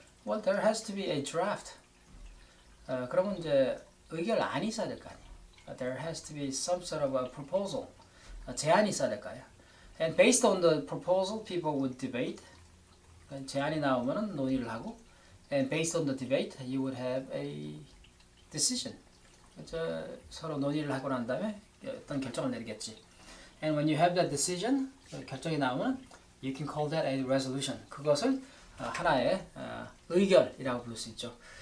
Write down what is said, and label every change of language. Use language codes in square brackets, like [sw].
[en] Well, there has to be a draft. [ko] 그러면 이제 의결안이 있어야 될 거 아니에요. [en] There has to be some sort of a proposal. [ko] 제안이 있어야 될 거예요. [en] And based on the proposal, people would debate. [ko] 제안이 나오면은 논의를 하고, [en] and based on the debate, you would have a decision. [ko] 서로 논의를 하고 난 다음에 어떤 결정을 내리겠지. [en] And when you have that decision, [ko] 결정이 나오면 [en] you can call that a resolution. [ko] 그것을 하나의 의결이라고 부를 수 있죠.